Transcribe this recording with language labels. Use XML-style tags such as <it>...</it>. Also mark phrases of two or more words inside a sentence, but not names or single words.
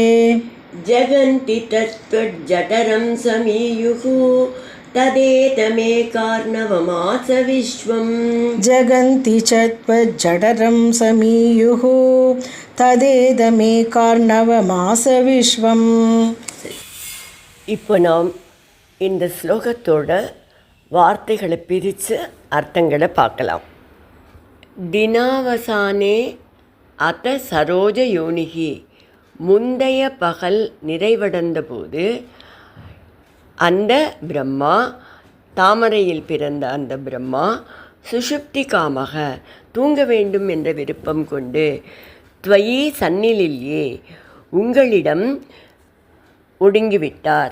<sa>जगन्ति तत्त्वज्जठरं समीयुः तदेतमेकार्णवमास विश्वम् जगन्ति च त्वज्जठरं समीयुः तदेदमेकार्णवमास विश्वम्.</sa> <ta>இப்போ நாம் இந்த ஸ்லோகத்தோட வார்த்தைகளை பிரித்து அர்த்தங்களை பார்க்கலாம்.</ta> <sa>दिनावसाने अथ सरोज योनिः,</sa> <ta>முந்தைய பகல் நிறைவடைந்த போது அந்த பிரம்மா, தாமரையில் பிறந்த அந்த பிரம்மா,</ta> <sa>सुषुप्ति कामः,</sa> <ta>தூங்க வேண்டும் என்ற விருப்பம் கொண்டு,</ta> <sa>त्वयि सन्निलिल्ये,</sa> <ta>உங்களிடம் ஒடுங்கிவிட்டார்.</ta>